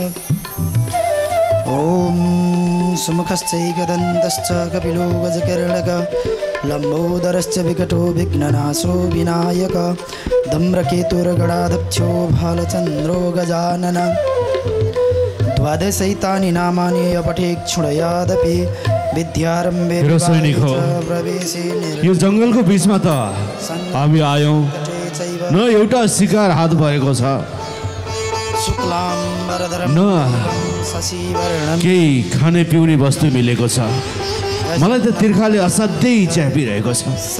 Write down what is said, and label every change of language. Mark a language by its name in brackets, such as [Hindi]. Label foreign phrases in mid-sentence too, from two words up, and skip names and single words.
[Sanskrit] ॐ सुमुखश्चैकदन्तश्च कपिलो गजकिरणक लम्बोदरश्च विकटो विघ्ननाशो विनायक धम्रकेतुर्गणाध्यक्षो भालचन्द्रो गजानन द्वादशैतानि नामानि अपठेक्षुणयादपि विद्यारम्भे प्रवेशे [Nepali] यो जङ्गलको बीचमा त हामी आयौँ न एउटा शिकार हात भएको छ न केही खाने पिउने वस्तु मिलेको छ। मलाई त तिर्खाले असाध्यै च्यापिरहेको छ।